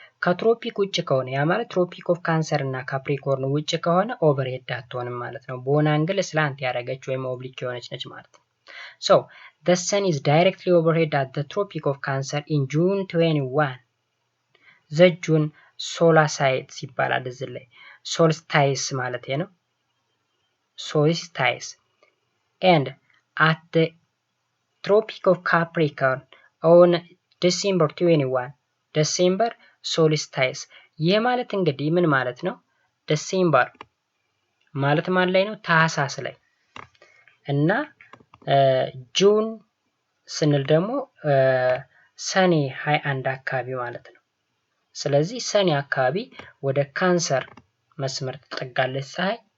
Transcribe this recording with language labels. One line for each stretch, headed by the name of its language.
Amharic: ከትሮፒክ ውጭ ከሆነ ያ ማለት ትሮፒክ ኦፍ ካንሰር እና ካፕሪኮርን ውጭ ከሆነ ኦቨርሄድ አትሆንም ማለት ነው። በሆነ አንግል ስላንት ያደረገች ወይም ኦብሊክ የሆነች ነች ማለት ነው።
English: So the sun is directly overhead at the Tropic of Cancer in June 21. The June solstice
Amharic: ይባላል እዚህ ላይ solstice ማለት ነው።
English: solstice and at the Tropic of Capricorn on December 21.
Amharic: December solstice ይህ ማለት እንግዲህ ምን ማለት ነው? ዲሴምበር ማለት ማን ላይ ነው? ታህሳስ ላይ እና ጁን ስንል ደግሞ ሰኔ 21 አካባቢ ማለት ነው። ስለዚህ ሰኔ አካባቢ ወደ ካንሰር መስመር ትጠጋለች ፀሐይ።